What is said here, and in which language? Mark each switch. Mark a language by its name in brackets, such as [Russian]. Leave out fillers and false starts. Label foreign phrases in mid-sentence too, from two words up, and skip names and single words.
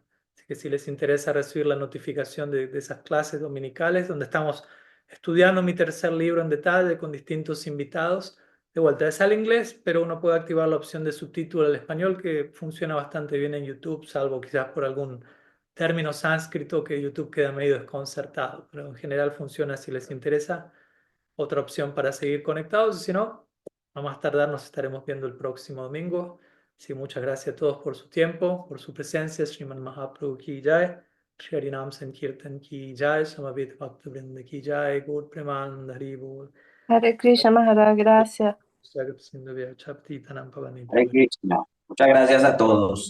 [Spanish] Así que si les interesa recibir la notificación de esas clases dominicales, donde estamos estudiando mi tercer libro en detalle con distintos invitados, de vuelta es al inglés, pero uno puede activar la opción de subtítulo al español, que funciona bastante bien en YouTube, salvo quizás por algún término sánscrito que YouTube queda medio desconcertado, pero en general funciona si les interesa. Otra opción para seguir conectados, y si no, a más tardar nos estaremos viendo el próximo domingo. Sí, muchas gracias a todos por su tiempo, por su presencia. [Sanskrit] Sriman Mahaprabhu ki jai, Shri Harinam Sankirtan ki jai, Samaveta Bhaktivinoda ki jai, Gaur Premanand Hari Bol. Hare Krishna Maharaj, gracias. Hare Krishna. [Spanish] Muchas gracias a todos.